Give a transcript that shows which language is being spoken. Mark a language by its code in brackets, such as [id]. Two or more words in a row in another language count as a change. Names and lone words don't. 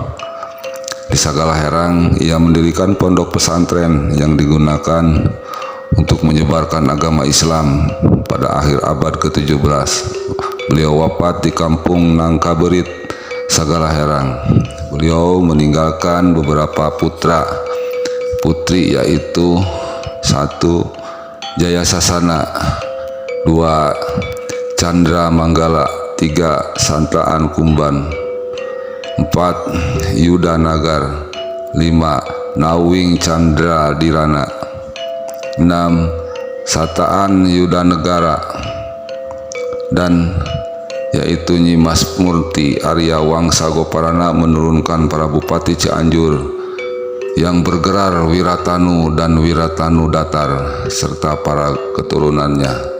[id] Di Sagala Herang ia mendirikan pondok pesantren yang digunakan untuk menyebarkan agama Islam pada akhir abad ke-17. Beliau wafat di Kampung Nangkaberit, Sagala Herang. Beliau meninggalkan beberapa putri yaitu 1. Jaya Sasana, 2. Chandra Manggala, 3. Santaan Kumban, 4. Yuda Nagar, 5. Nawing Chandra Dirana, 6. Sataan Yuda Negara, dan yaitu Nyimas Murti Arya Wangsa Goparana menurunkan para bupati Cianjur yang bergerar Wiratanu dan Wiratanu Datar serta para keturunannya.